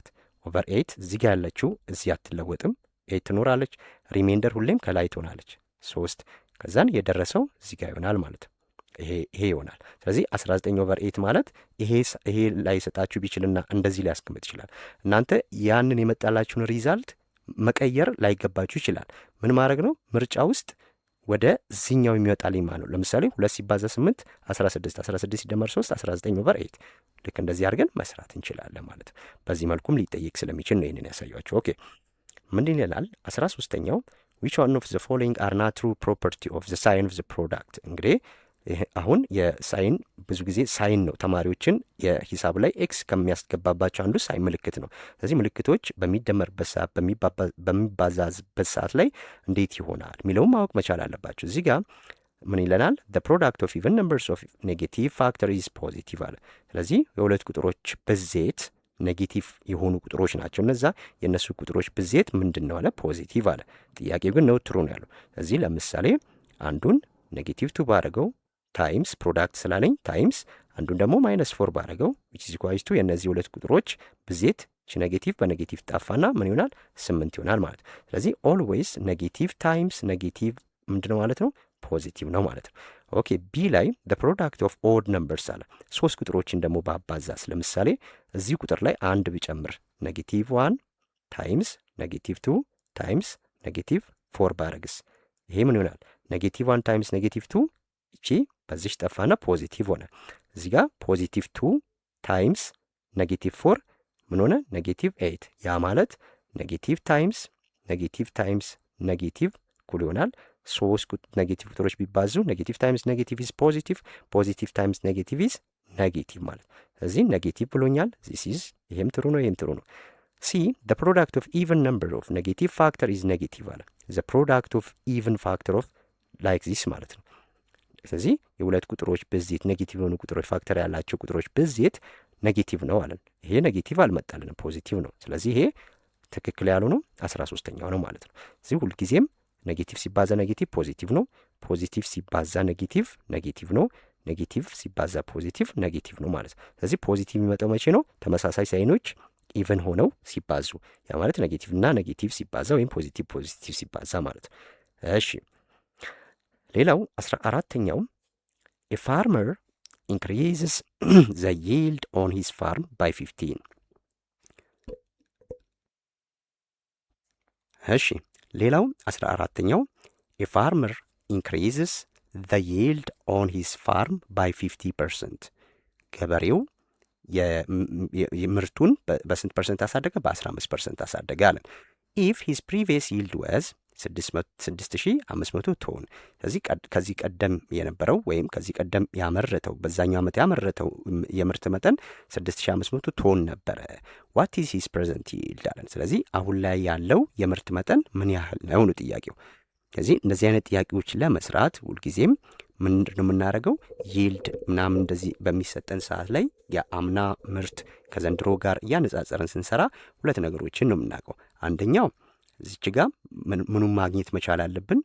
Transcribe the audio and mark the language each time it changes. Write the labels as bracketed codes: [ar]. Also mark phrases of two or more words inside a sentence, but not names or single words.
[am] ኦቨር 8 እዚህ ጋር ያለችው እዚህ አትለወጥም፣ 8 ትኖራለች። ሪሜንደር ሁሌም ከላይ ትሆናለች 3። ከዛን የደረሰው እዚህ ጋር ይሆናል ማለት ነው። ይሄ ይሆናል። ስለዚህ 19 ኦቨር 8 ማለት ይሄ ላይ ሰጣችሁ ቢችልና እንደዚህ ሊያስቀምጥ ይችላል። እናንተ ያንን የመጣላችሁን ሪዛልት መቀየር ላይገባችሁ ይችላል። ምን ማድረግ ነው? ምርጫ ውስጥ ወደ እዚህኛው የሚወጣልኝ ማለት ነው። ለምሳሌ 2 ሲባዛ 8 16 ሲደመር 3 19 ኦቨር 8 ልክ እንደዚህ አድርገን መስራት እንችላለን ማለት ነው። በዚህ መልኩም ሊጠየቅ ስለሚችል ነው ይህንን ያሳያችሁ። ኦኬ ምንድን ይላል? 13ኛው [en] which one of the following are not true property of the sign of the product። [am] እንግዲህ አሁን የሳይን ብዙ ጊዜ ሳይን ነው ተማሪዎችን የሂሳብ ላይ ኤክስ ከሚያስገባባቸው አንዱ ሳይን ምልክት ነው። ስለዚህ ምልክቶች በሚደመርበት ሰዓት በሚባዛበት ሰዓት ላይ እንዴት ይሆናል የሚለውም ማወቅ መቻል አለባቸው። እዚህ ጋር ምን ይለናል? [en] the product of even numbers of negative factor is positive [am] አለ። ስለዚህ የሁለት ቁጥሮች ብዜት ኔጌቲቭ የሆኑ ቁጥሮች ናቸው። እነዛ የእነሱ ቁጥሮች ብዜት ምንድን ነው አለ? ፖዚቲቭ አለ። ጥያቄው ግን ነው ትሩ ነው ያለው። ስለዚህ ለምሳሌ አንዱን ኔጌቲቭ 2 ባረገው [en] times product [am] ስላለኝ ታይምስ አንዱን ደግሞ -4 ባረገው [en] which is equal to [am] የእነዚህ ሁለት ቁጥሮች ብዜት ኔጌቲቭ በኔጌቲቭ ጣፋና ምን ይሆናል? 8 ይሆናል ማለት። ስለዚህ [en] always negative times negative [am] ምንድነው ማለት ነው? ፖዚቲቭ ነው ማለት ነው። ኦኬ ቢ ላይ [en] the product of odd numbers [am] አለ። 3 ቁጥሮችን ደግሞ ባባዛስ ለምሳሌ እዚህ ቁጥር ላይ አንድ ቢጨምር -1 ታይምስ -2 ታይምስ -4 ባረግስ ይሄ ምን ይሆናል? -1 ታይምስ -2 እቺ በዚህ ጠፋና ፖዚቲቭ ሆነ። እዚህ ጋር +2 ታይምስ -4 ምን ሆነ? -8 ያ ማለት [en] negative times negative [am] እኩል ይሆናል 3 ኔጌቲቭ ቁጥሮች ቢባዙ [en] negative times negative is positive times negative is negative [am] ማለት እዚህ ኔጌቲቭ ብሎኛል። ዚስ ኢዝ ይሄም ትሩ ነው፣ ይሄም ትሩ ነው። ሲ [en] the product of even number of negative factor is negative [am] አለ። [en] the product of even factor of like this [am] ማለት ነው። ስለዚህ የሁለት ቁጥሮች ብዜት ኔጌቲቭ የሆኑ ቁጥሮች ፋክተር ያላቸው ቁጥሮች ብዜት ኔጌቲቭ ነው አለን። ይሄ ኔጌቲቭ አልመጣልንም፣ ፖዚቲቭ ነው። ስለዚህ ይሄ ትክክል ያልሆነው 13ኛው ነው ማለት ነው። እዚህ ሁልጊዜም ኔጌቲቭ ሲባዛ ኔጌቲቭ ፖዚቲቭ ነው፣ ፖዚቲቭ ሲባዛ ኔጌቲቭ ነው፣ ኔጌቲቭ ሲባዛ ፖዚቲቭ ኔጌቲቭ ነው ማለት ነው። ስለዚህ ፖዚቲቭ የሚመጣው መቼ ነው? ተመሳሳይ ሳይኖች ኢቨን ሆነው ሲባዙ፣ ያ ማለት ኔጌቲቭ እና ኔጌቲቭ ሲባዛ ወይም ፖዚቲቭ ሲባዛ ማለት ነው። እሺ ሌላው 14ኛው [en] a farmer increases the yield on his farm by 15. [am] እሺ ሌላው 14ኛው [en] a farmer increases the yield on his farm by 50%. [am] ገበሬው የምርቱን በስንት ፐርሰንት አሳደገ? በ15% አሳደገ አለን። [en] if his previous yield was [am] 6500 ቶን። ስለዚህ ከዚህ ቀደም የነበረው ወይም ከዚህ ቀደም ያመረተው በዛኛው ዓመት ያመረተው የምርት መጠን 6500 ቶን ነበረ። [en] what is his present yield [am] አለን። ስለዚህ አሁን ላይ ያለው የምርት መጠን ምን ያህል ነው ነው ጥያቄው። ስለዚህ እነዚህ አይነት ጥያቄዎች ለመስራት ሁልጊዜም ምንድን ነው የምናደርገው? ይልድ ምናምን እንደዚህ በሚሰጠን ሰዓት ላይ የአምና ምርት ከዘንድሮ ጋር እያነጻጸረን ስንሰራ ሁለት ነገሮችን ነው የምናውቀው። አንደኛው እዚች ጋር ምኑን ማግኘት መቻል አለብን?